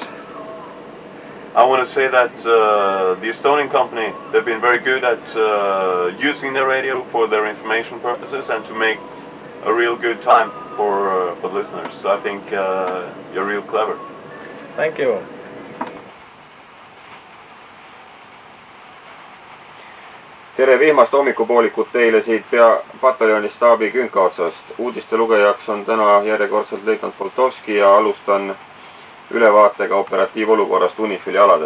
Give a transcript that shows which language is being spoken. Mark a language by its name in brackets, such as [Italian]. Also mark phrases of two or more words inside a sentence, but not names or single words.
[English] I want to say that the Estonian company, they've been very good at using the radio for their information purposes and to make a real good time. for the listeners. So I think you're real clever. Thank you. [Estonian] Tere vihmast hommikupoolikut teile siit pataljoni staabi künkaotsast. Uudiste lugejaks on täna järjekordselt leitnant Poltovski ja alustan ülevaatega operatiivolukorrast UNIFIL-i aladel.